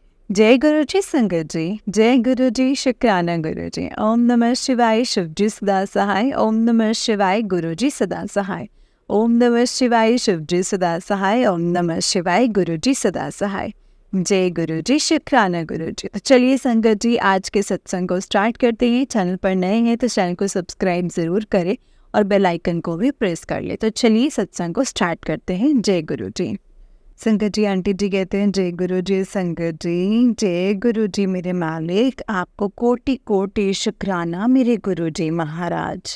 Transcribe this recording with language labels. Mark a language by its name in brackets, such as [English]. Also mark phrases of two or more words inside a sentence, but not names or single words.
[Hindi] जय गुरु जी संगत जी। जय गुरु जी शुक्राना गुरु जी। ओम नमः शिवाय शिव जी सदा सहाय। ओम नमः शिवाय गुरु जी सदा सहाय। ओम नमः शिवाय शिव जी सदा सहाय। ओम नमः शिवाय गुरु जी सदा सहाय। जय गुरु जी शुक्राना गुरु जी। तो चलिए संगत जी, आज के सत्संग को स्टार्ट करते हैं। चैनल पर नए हैं तो चैनल को सब्सक्राइब ज़रूर करें और [English] bell icon [Hindi] को भी प्रेस कर ले। तो चलिए सत्संग को स्टार्ट करते हैं। जय गुरु जी। संगत जी, आंटी जी कहते हैं जय गुरु जी। संगत जी, जय गुरु जी मेरे मालिक, आपको कोटि कोटि शुक्राना मेरे गुरु जी महाराज।